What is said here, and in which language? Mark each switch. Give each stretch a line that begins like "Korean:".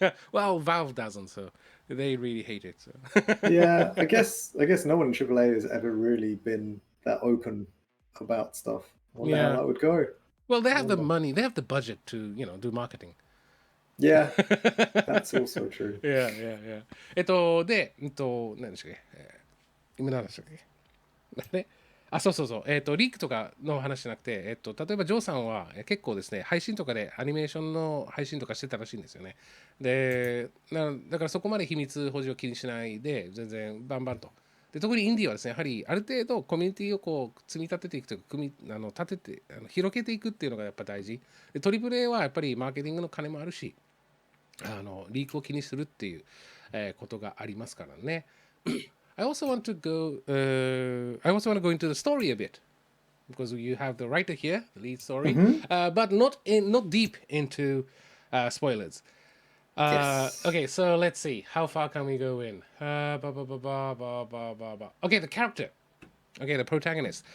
English: Well, Valve doesn't, so they really hate it. So. Yeah, I guess no one in AAA has ever really been that open about stuff. I wonder how that would go. Well, they have the money, they have the budget to, do marketing. Yeah, that's also true. Yeah.
Japanese: で、何でしたっけ、今何でしたっけそうそうそう、リークとかの話じゃなくて、例えばジョーさんは結構ですね、配信とかでアニメーションの配信とかしてたらしいんですよね。で、だからそこまで秘密保持を気にしないで、全然バンバンと。で、特にインディーはですね、やはりある程度コミュニティをこう積み立てていくというか、立てて広げていくっていうのがやっぱ大事。で、トリプル A はやっぱりマーケティングの金もあるし、リークを気にするっていう、ことがありますからね。
English: I also want to go. I also want to go into the story a bit because you have the writer here, the lead story, but not deep into spoilers. Yes. Okay, so let's see. How far can we go in? Okay, the character. Okay, the protagonist.